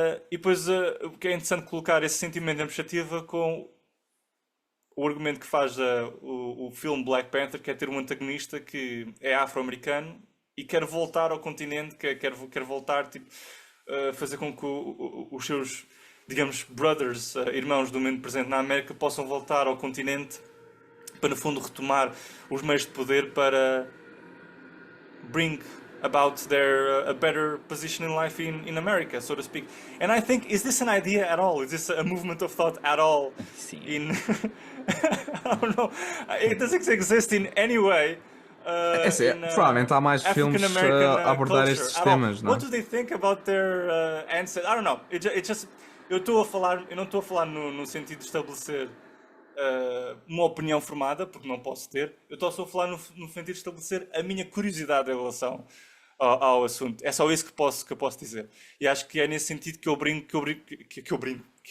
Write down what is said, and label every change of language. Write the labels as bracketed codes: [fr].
[pt] E depois, o que é interessante colocar esse sentimento em perspectiva com o argumento que faz o filme Black Panther, que é ter um antagonista que é afro-americano e quer voltar ao continente, quer voltar, tipo, fazer com que os seus, digamos, brothers, irmãos do momento presente na América, possam voltar ao continente para, no fundo, retomar os meios de poder para [en] bring about their a better position in life in America, so to speak. And I think, is this an idea at all? Is this a movement of thought at all? [pt] Sim. [en] In I don't know. It doesn't exist in any way. [pt] É assim, provavelmente há mais filmes a abordar estes temas, não é? [en] What do they think about their ancestors? I don't know. It just, [pt] eu não estou a falar no sentido de estabelecer uma opinião formada, porque não posso ter. Eu estou só a falar no sentido de estabelecer a minha curiosidade em relação ao assunto. É só isso que eu posso dizer. E acho que é nesse sentido que eu brinco, que eu brinco.